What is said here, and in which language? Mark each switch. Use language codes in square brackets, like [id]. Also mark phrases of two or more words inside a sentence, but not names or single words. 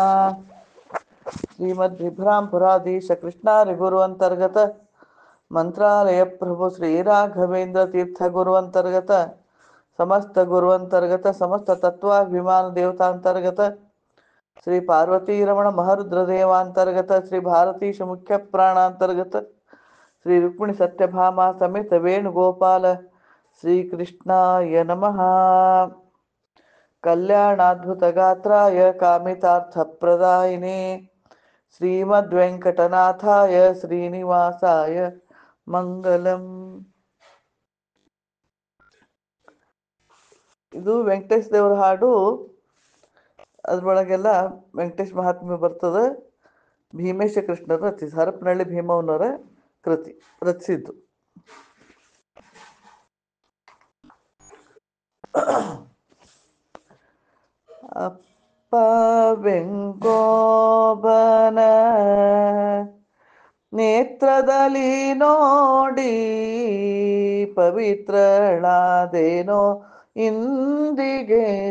[sa] श्रीमद्विभ्रामपुराधीश कृष्णारिगुरु अंतर्गत मंत्रालय प्रभु श्री राघवेंद्र तीर्थ गुरु अंतर्गत समस्त गुरु अंतर्गत समस्त तत्वाभिमान देवतांतर्गत श्री पार्वती रमण महरुद्र देवांतर्गत श्री भारतीश मुख्य प्राणांतर्गत श्री रुक्मिणी सत्यभामा समेत वेणुगोपाल श्री कृष्णाय नमः। कल्याणाद्भुत गात्राय कामितार्थप्रदायिने श्रीमद्वेंकटनाथाय श्रीनिवासाय ಮಂಗಲಂ. [kn] ಇದು ವೆಂಕಟೇಶ್ ದೇವರ ಹಾಡು. ಅದ್ರೊಳಗೆಲ್ಲ ವೆಂಕಟೇಶ್ ಮಹಾತ್ಮೆ ಬರ್ತದೆ. ಭೀಮೇಶ ಕೃಷ್ಣರು ರಚಿಸಿ ಹರಪನಹಳ್ಳಿ ಭೀಮವ್ವನವರ ಕೃತಿ ರಚಿಸಿದ್ದು. ಅಪ್ಪ ಬೆಂಕೋಬನ ನೇತ್ರದಲ್ಲಿ ನೋಡಿ ಪವಿತ್ರಳಾದೇನೋ ಇಂದಿಗೆ.